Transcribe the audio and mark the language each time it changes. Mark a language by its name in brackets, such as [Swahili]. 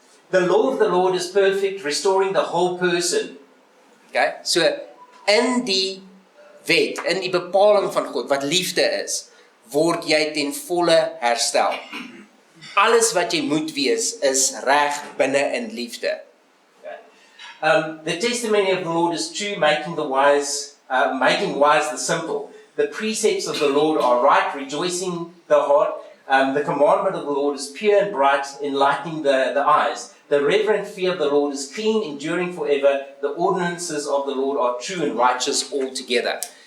[English] The law of the Lord is perfect, restoring the whole person. Okay? [Afrikaans] So in die wet, in die bepaling van God wat liefde is, word jy ten volle herstel. Alles wat jy moet wees is reg binne in liefde. Okay. [English] The testimony of the Lord is true, making wise the simple. The precepts of the Lord are right, rejoicing the heart. The commandment of the Lord is pure and bright, enlightening the eyes. The reverent fear of the Lord is clean, enduring forever. The ordinances of the Lord are true and righteous altogether.